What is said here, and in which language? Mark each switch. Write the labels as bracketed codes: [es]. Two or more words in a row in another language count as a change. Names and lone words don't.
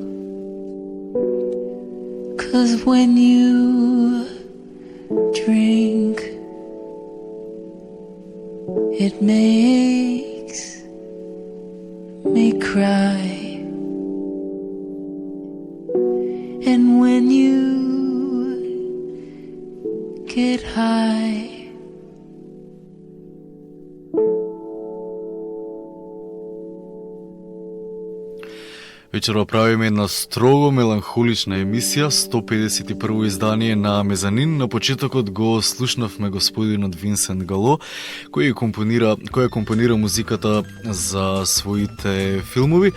[en] 'Cause when you drink, it makes me cry. And when you get high, [mk] Вечерва правиме една строго меланхолична емисија, 151 издание на Мезанин. На почетокот го слушнавме господинот Винсент Гало, кој компонира музиката за своите филмови.